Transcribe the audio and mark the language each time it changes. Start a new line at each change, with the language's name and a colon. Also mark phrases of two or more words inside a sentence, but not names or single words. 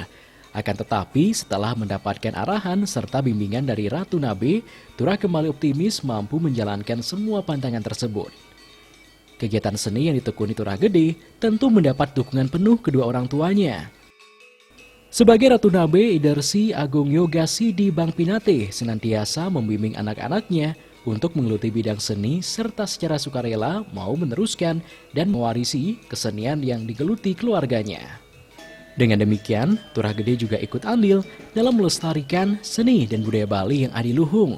Indonesian: Akan tetapi setelah mendapatkan arahan serta bimbingan dari Ratu Nabe, Turah kembali optimis mampu menjalankan semua pantangan tersebut. Kegiatan seni yang ditekuni Turah Gede tentu mendapat dukungan penuh kedua orang tuanya. Sebagai Ratu Nabe, Ida Resi Agung Yoga Sidi Bang Pinate senantiasa membimbing anak-anaknya untuk menggeluti bidang seni serta secara sukarela mau meneruskan dan mewarisi kesenian yang digeluti keluarganya. Dengan demikian, Turah Gede juga ikut andil dalam melestarikan seni dan budaya Bali yang adiluhung.